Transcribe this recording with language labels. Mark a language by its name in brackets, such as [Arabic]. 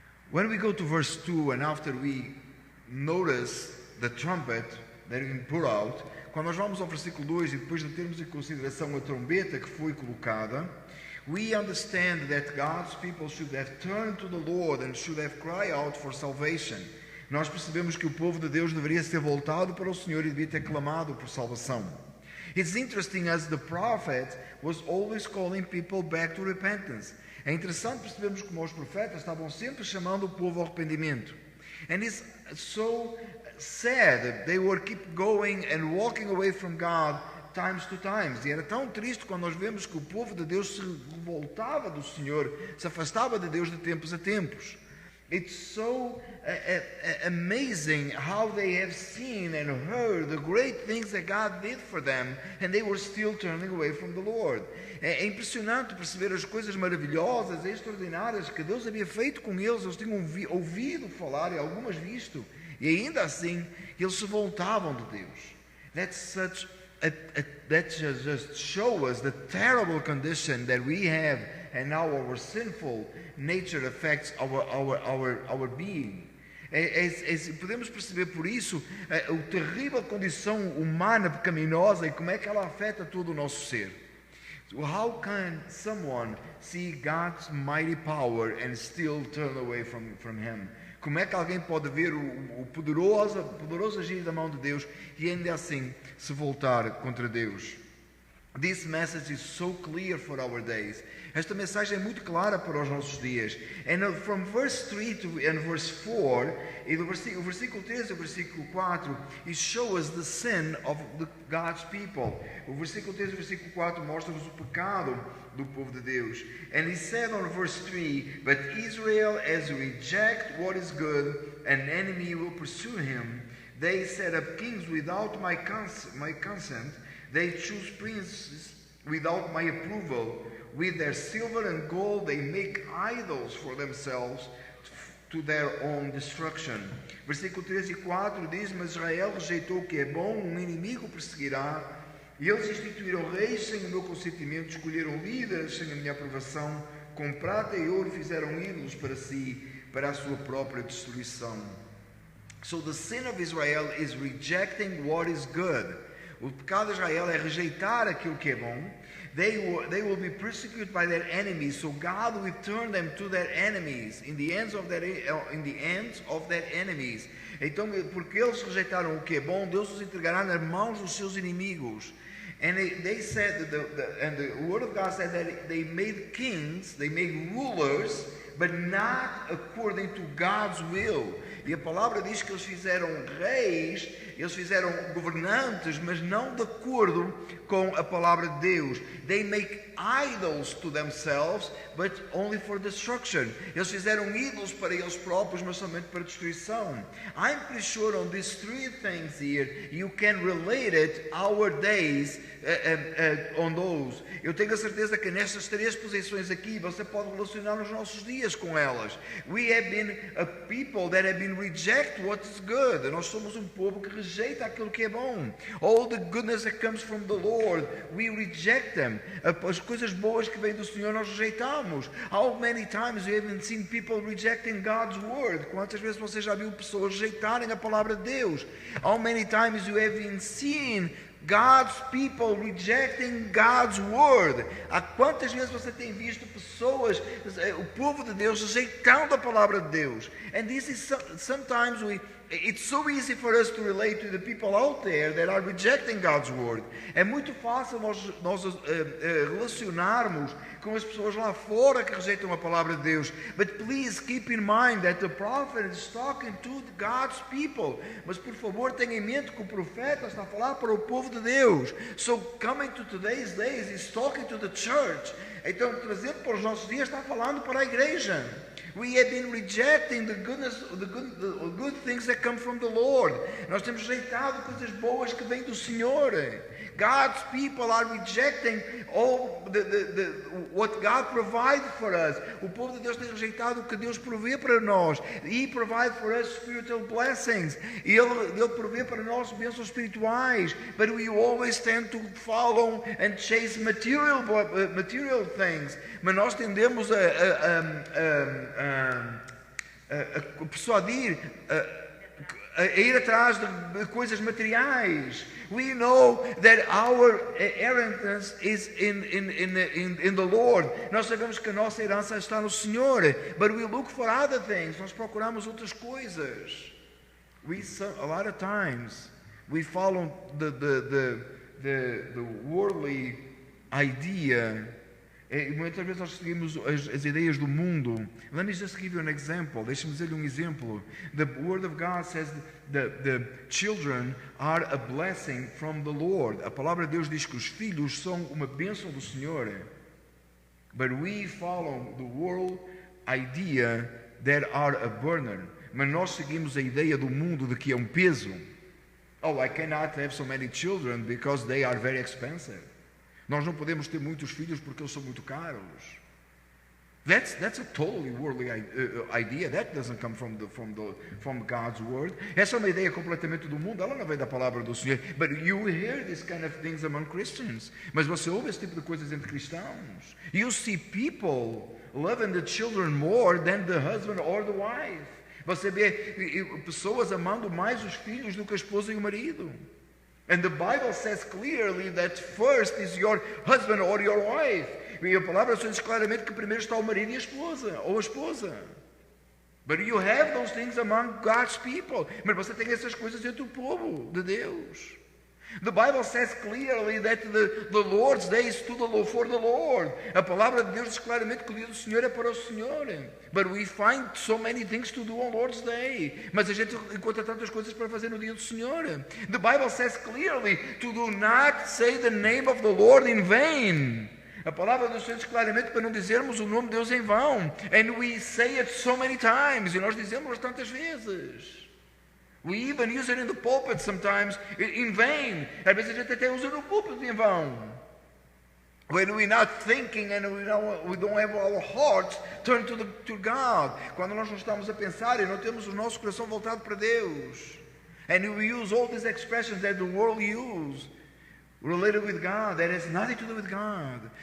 [English] When we go to verse 2, and after we notice the trumpet that we put out, [Portuguese] quando nós vamos ao versículo 2 e depois de termos em consideração a trombeta que foi colocada, [English] we understand that God's people should have turned to the Lord and should have cried out for salvation. [Portuguese] Nós percebemos que o povo de Deus deveria ser voltado para o Senhor e devia ter clamado por salvação. [English] It's interesting as the prophet was always calling people back to repentance. [Portuguese] É interessante percebermos como os profetas estavam sempre chamando o povo ao arrependimento. [English] And it's so sad that they were keep going and walking away from God times to times. [Portuguese] E era tão triste quando nós vemos que o povo de Deus se revoltava do Senhor, se afastava de Deus de tempos a tempos. [English] It's so amazing how they have seen and heard the great things that God did for them, and they were still turning away from the Lord. [Portuguese] É impressionante perceber as coisas maravilhosas e extraordinárias que Deus havia feito com eles. Eles tinham ouvido falar e algumas visto, e ainda assim eles se voltavam de Deus. [English] That just shows us the terrible condition that we have, and how our sinful nature affects our being. [Portuguese] Podemos perceber por isso a terrível condição humana pecaminosa e como é que ela afeta todo o nosso ser. [English] How can someone see God's mighty power and still turn away from Him? [Portuguese] Como é que alguém pode ver o poderoso agir da mão de Deus e ainda assim se voltar contra Deus? [English] This message is so clear for our days. [Portuguese] Esta mensagem é muito clara para os nossos dias. [English] And from verse 3 and verse 4, [Portuguese] o versículo 3 e o versículo 4, [English] it shows the sin of God's people. [Portuguese] O versículo 3 e o versículo 4 mostram-nos o pecado do povo de Deus. [English] And he said on verse 3, but Israel as reject what is good, an enemy will pursue him. They set up kings without my consent. They choose princes without my approval. With their silver and gold they make idols for themselves to their own destruction. [Portuguese] Versículo 3 e 4 diz, mas Israel rejeitou o que é bom, um inimigo perseguirá. E eles instituíram reis sem o meu consentimento, escolheram líderes sem a minha aprovação, com prata e ouro fizeram ídolos para si, para a sua própria destruição. [English] So the sin of Israel is rejecting what is good. [Portuguese] O pecado de Israel é rejeitar aquilo que é bom. [English] They will be persecuted by their enemies, so God will turn them to their enemies, in the hands of their enemies. [Portuguese] Então, porque eles rejeitaram o que é bom, Deus os entregará nas mãos dos seus inimigos. [English] And they said, and the word of God said that they made kings, they made rulers, but not according to God's will. [Portuguese] E a palavra diz que eles fizeram reis, eles fizeram governantes, mas não de acordo com a palavra de Deus. [English] They make idols to themselves, but only for destruction. [Portuguese] Eles fizeram ídolos para eles próprios, mas somente para destruição. [English] I'm pretty sure on these three things here, you can relate it our days on those. [Portuguese] Eu tenho a certeza que nestas três posições aqui, você pode relacionar os nossos dias com elas. [English] We have been a people that have been reject what is good. [Portuguese] Nós somos um povo que rejeita aquilo que é bom. [English] All the goodness that comes from the Lord, we reject them. [Portuguese] As coisas boas que vêm do Senhor nós rejeitamos. [English] How many times you haven't seen people rejecting God's word? [Portuguese] Quantas vezes você já viu pessoas rejeitarem a palavra de Deus? [English] How many times you haven't seen God's people rejecting God's word? [Portuguese] Há quantas vezes você tem visto pessoas, o povo de Deus, rejeitando a palavra de Deus? [English] And this is sometimes it's so easy for us to relate to the people out there that are rejecting God's word. [Portuguese] É muito fácil nós relacionarmos com as pessoas lá fora que rejeitam a palavra de Deus. [English] But please keep in mind that the prophet is talking to God's people. [Portuguese] Mas por favor tenha em mente que o profeta está a falar para o povo de Deus. [English] So coming to today's days, he's talking to the church. [Portuguese] Então trazendo para os nossos dias está falando para a igreja. [English] We have been rejecting the good things that come from the Lord. [Portuguese] Nós temos rejeitado coisas boas que vêm do Senhor. [English] God's people are rejecting all what God provides for us. [Portuguese] O povo de Deus tem rejeitado o que Deus provê para nós. [English] He provides for us spiritual blessings. [Portuguese] Ele provê para nós bênçãos espirituais. [English] But we always tend to follow and chase material things. [Portuguese] Mas nós tendemos a persuadir, a ir atrás de coisas materiais. [English] We know that our inheritance is in the Lord. [Portuguese] Nós sabemos que a nossa herança está no Senhor. [English] But we look for other things. [Portuguese] Nós procuramos outras coisas. [English] A lot of times we follow the worldly idea. [Portuguese] E muitas vezes nós seguimos as ideias do mundo. [English] Let me just give you an example. [Portuguese] Deixe-me dizer-lhe um exemplo. [English] The Word of God says the children are a blessing from the Lord. [Portuguese] A palavra de Deus diz que os filhos são uma bênção do Senhor. [English] But we follow the world idea that are a burden. [Portuguese] Mas nós seguimos a ideia do mundo de que é um peso. [English] Oh, I cannot have so many children because they are very expensive. [Portuguese] Nós não podemos ter muitos filhos porque eles são muito caros. [English] That's a totally worldly idea. That doesn't come from God's word. [Portuguese] Essa é uma ideia completamente do mundo. Ela não vem da palavra do Senhor. [English] But you hear this kind of things among Christians. [Portuguese] Mas você ouve esse tipo de coisas entre cristãos. [English] You see people loving the children more than the husband or the wife. [Portuguese] Você vê pessoas amando mais os filhos do que a esposa e o marido. [English] And the Bible says clearly that first is your husband or your wife. [Portuguese] E a palavra diz claramente que primeiro está o marido e a esposa, ou a esposa. [English] But you have those things among God's people. [Portuguese] Mas você tem essas coisas entre o povo de Deus. [English] The Bible says clearly that the Lord's day is for the Lord. [Portuguese] A palavra de Deus diz claramente que o dia do Senhor é para o Senhor. [English] But we find so many things to do on Lord's day. [Portuguese] Mas a gente encontra tantas coisas para fazer no dia do Senhor. [English] The Bible says clearly to do not say the name of the Lord in vain. [Portuguese] A palavra do Senhor diz claramente para não dizermos o nome de Deus em vão. [English] And we say it so many times. [Portuguese] E nós dizemos tantas vezes. [English] We even use it in the pulpit sometimes in vain. [Portuguese] Às vezes a gente até usa no púlpito em vão. [English] When we're not thinking and we don't have our hearts turned to God. [Portuguese] Quando nós não estamos a pensar e não temos o nosso coração voltado para Deus. [English] And we use all these expressions that the world use related with God, that has nothing to do with God.